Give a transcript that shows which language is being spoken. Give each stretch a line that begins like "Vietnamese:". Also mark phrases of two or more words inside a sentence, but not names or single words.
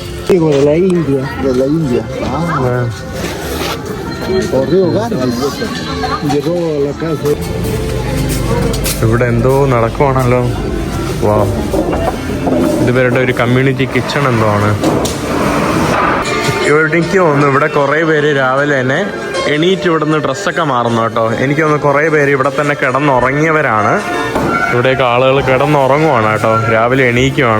Spanish: Digo, de la India. De la India. Ah, corrió Gandhi. Llegó a la casa.
Malayalam: ഇവിടെ എന്തോ നടക്കുവാണല്ലോ. വാ, ഇതുവരുടെ ഒരു
English: community kitchen
Malayalam: എന്തോ ആണ്. എനിക്ക് തോന്നുന്നു ഇവിടെ കുറേ പേര് രാവിലെ തന്നെ എണീറ്റ് ഇവിടുന്ന് ഡ്രസ്സൊക്കെ മാറുന്നു കേട്ടോ. എനിക്ക് തോന്നുന്നു കുറേ പേര് ഇവിടെ തന്നെ കിടന്നുറങ്ങിയവരാണ്. ഇവിടെയൊക്കെ ആളുകൾ കിടന്നുറങ്ങുവാണ് കേട്ടോ, രാവിലെ എണീക്കുവാണ്.